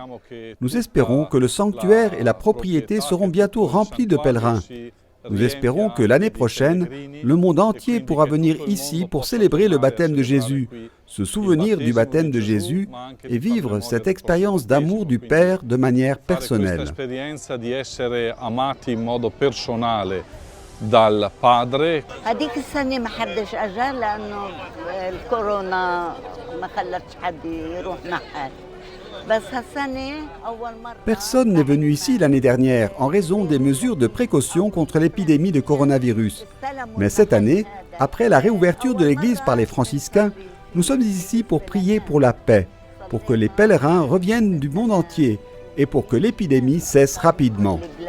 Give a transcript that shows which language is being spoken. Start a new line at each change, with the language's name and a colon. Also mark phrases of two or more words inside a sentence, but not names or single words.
French: Nous espérons que le sanctuaire et la propriété seront bientôt remplis de pèlerins. Nous espérons que l'année prochaine, le monde entier pourra venir ici pour célébrer le baptême de Jésus, se souvenir du baptême de Jésus et vivre cette expérience d'amour du Père de manière personnelle.
Italian: dal padre.
Arabic: هذيك السنة ما حدش أجا لأنه الكورونا ما خلتش حد يروح نحات.
French: Personne n'est venu ici l'année dernière en raison des mesures de précaution contre l'épidémie de coronavirus. Mais cette année, après la réouverture de l'église par les franciscains, nous sommes ici pour prier pour la paix, pour que les pèlerins reviennent du monde entier et pour que l'épidémie cesse rapidement.